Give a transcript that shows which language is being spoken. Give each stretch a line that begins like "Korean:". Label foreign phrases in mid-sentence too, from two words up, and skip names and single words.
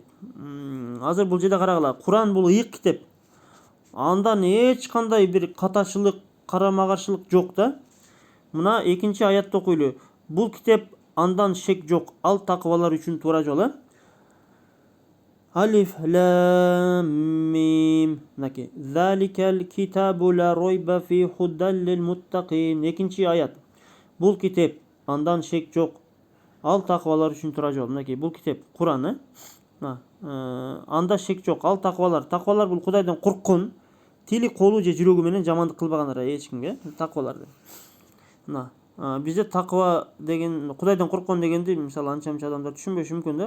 Kyrgyz: Азыр бул жерде карагыла. Куран бул ыйык китеп. Андан эч кандай бир катачылык, карама каршылык жок да. Мына экинчи аятты окуйлу. Бул китеп андан шек жок, ал такыбалар үчүн туура жол.
Arabic: ألف لام ميم. Мынакей. ذلك الكتاب لا ريب فيه هدى للمتقين.
Kyrgyz: Экинчи аят. Бул китеп андан шек жок, ал такыбалар үчүн туура жол. Мынакей, бул китеп Куран. Анда шек жок, ал такыбалар. Такыбалар бул Кудайдан корккон, тили, колу же жүрөгү менен жамандык кылбагандар эч кимге. Такыбалар. Бизде такыба деген, Кудайдан корккон дегенди мисалы анча-мынча адамдар түшүнбөшү мүмкүн да.